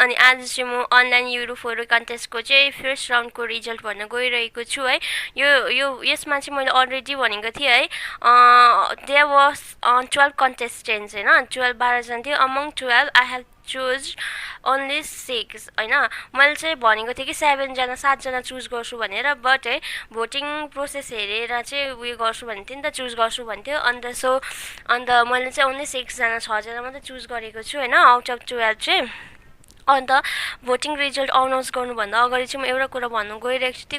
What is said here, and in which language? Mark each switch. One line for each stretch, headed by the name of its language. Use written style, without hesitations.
Nepali: अनि आज चाहिँ म अनलाइन युरो फोटो कन्टेस्टको चाहिँ फर्स्ट राउन्डको रिजल्ट भन्न गइरहेको छु है। यसमा चाहिँ मैले अलरेडी भनेको थिएँ है,
English: there was 12 contestants
Nepali: होइन, 12 थियो।
English: Among 12 I have choose only 6 होइन।
Nepali: मैले चाहिँ भनेको थिएँ कि 7जना चुज गर्छु भनेर, बट है भोटिङ प्रोसेस हेरेर चाहिँ उयो गर्छु भनेको थिएँ नि त, चुज गर्छु भन्थ्यो। अन्त मैले चाहिँ ओन्ली 6जना मात्रै चुज गरेको छु होइन, आउट अफ 12 चाहिँ। अन्त भोटिङ रिजल्ट अनाउन्स गर्नुभन्दा अगाडि चाहिँ म एउटा कुरा भन्नु गइरहेको छु।